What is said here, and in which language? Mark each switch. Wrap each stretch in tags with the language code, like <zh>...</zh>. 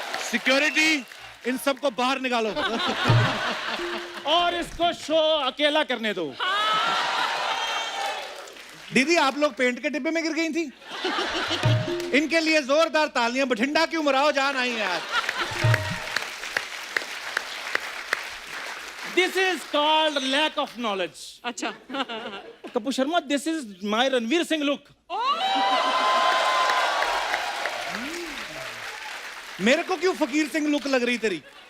<hi>Security in सबको बाहर निकालो। और इसको शो अकेला करने दो। दीदी आप लोग पेंट के डिब्बे में गिर गई थी? इनके लिए जोरदार तालियां। बठिंडा की उमराव जान आई यार।</hi> <en>This is called lack of knowledge.</en> <hi>अच्छा</hi> <en>Kapoor Sharma, this is my Ranveer Singh look.</en> <hi>मेरे को क्यों फकीर सिंह लुक लग रही तेरी?</hi>